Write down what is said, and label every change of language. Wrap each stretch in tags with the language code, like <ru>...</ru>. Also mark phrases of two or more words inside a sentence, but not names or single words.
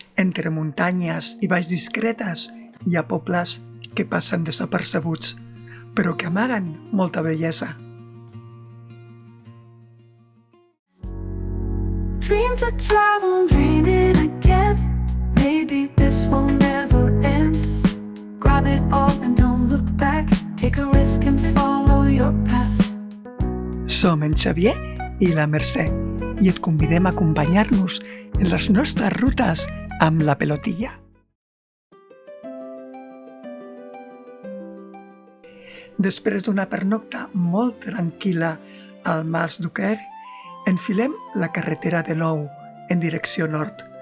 <ca>Entre muntanyes i valls discretes hi ha pobles que passen desapercebuts, però que amaguen molta bellesa.</ca> <en>Dream to travel, dreaming again. Maybe this will never end. Grab it all and don't look back. Take a risk and follow your path.</en> <ca>Som en Xavier i la Mercè i et convidem a acompanyar-nos en les nostres rutes amb la pelotilla. Després d'una pernocta molt tranquil·la al Mas d'Uquer, enfilem la carretera de nou en direcció nord.</ca>